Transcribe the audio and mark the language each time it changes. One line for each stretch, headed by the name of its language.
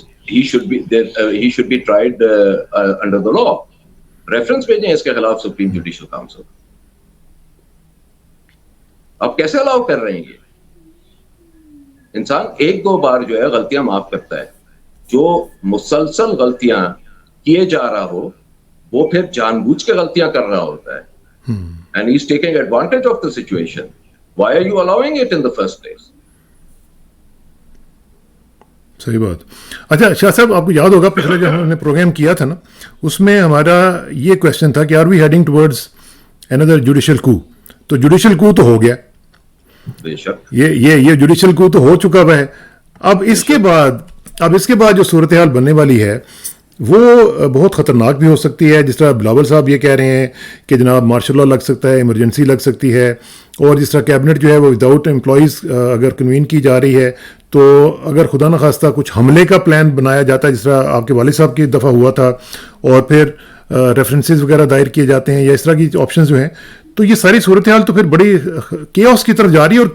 English: he should be tried under the law.
Urdu: Reference بھیجیں اس کے خلاف سپریم جوڈیشل کاؤنسل. آپ کیسے الاؤ کر رہے ہیں؟ یہ انسان ایک دو بار جو ہے غلطیاں معاف کرتا ہے, جو مسلسل غلطیاں کیے جا رہا ہو وہ پھر جان بوجھ کے غلطیاں کر رہا ہوتا ہے.
English: And he's taking advantage of the situation. Why are you allowing it in the first place?
Urdu: صحیح بات. اچھا شاہ صاحب, آپ کو یاد ہوگا پچھلے جو ہم نے پروگرام کیا تھا نا, اس میں ہمارا یہ کویشچن تھا کہ
English: Are we heading towards another judicial coup.
Urdu: تو جوڈیشل کو تو ہو گیا, بے شک یہ جوڈیشل کو تو ہو چکا ہوا ہے. اب اس کے بعد جو صورتحال بننے والی ہے وہ بہت خطرناک بھی ہو سکتی ہے. جس طرح بلاول صاحب یہ کہہ رہے ہیں کہ جناب مارشل لا لگ سکتا ہے, ایمرجنسی لگ سکتی ہے, اور جس طرح کیبنٹ جو ہے وہ وداؤٹ امپلائیز اگر کنوین کی جا رہی ہے, تو اگر خدا نخواستہ کچھ حملے کا پلان بنایا جاتا ہے جس طرح آپ کے والد صاحب کی دفعہ ہوا تھا, اور پھر ریفرنسز وغیرہ دائر کیے جاتے ہیں یا اس طرح کی آپشنز جو ہیں, تو یہ ساری صورتحال تو پھر بڑی کیوس کی طرف جا رہی ہے.